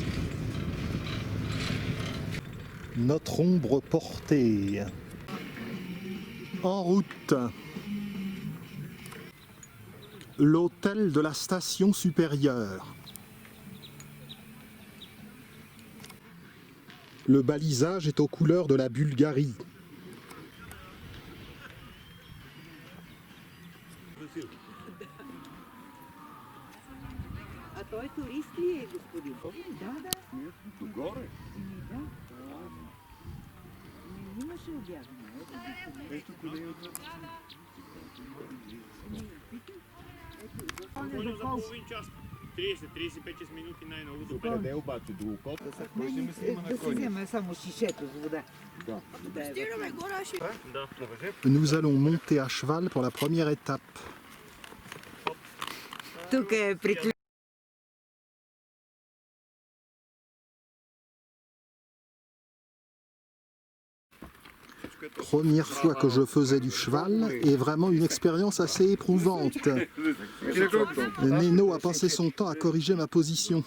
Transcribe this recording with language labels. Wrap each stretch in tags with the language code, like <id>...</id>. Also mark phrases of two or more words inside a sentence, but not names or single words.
<fr>Notre ombre portée. En route. L'hôtel de la station supérieure. Le balisage est aux couleurs de la Bulgarie.</fr> <bg>А той турист ли е, господин? Да, да. Горе. Да. Имаше обявено. Ето колегата. Може за половин час. 30-35 минути най-много до 5. Къде обаче? До окото? Да си взема само шишето с вода. Да. Да.</bg> <fr>Nous allons monter à cheval pour la première étape.</fr> <bg>Тук е приключено.</bg> <fr>Première fois que je faisais du cheval et vraiment une expérience assez éprouvante. Neno a passé son temps à corriger ma position.</fr>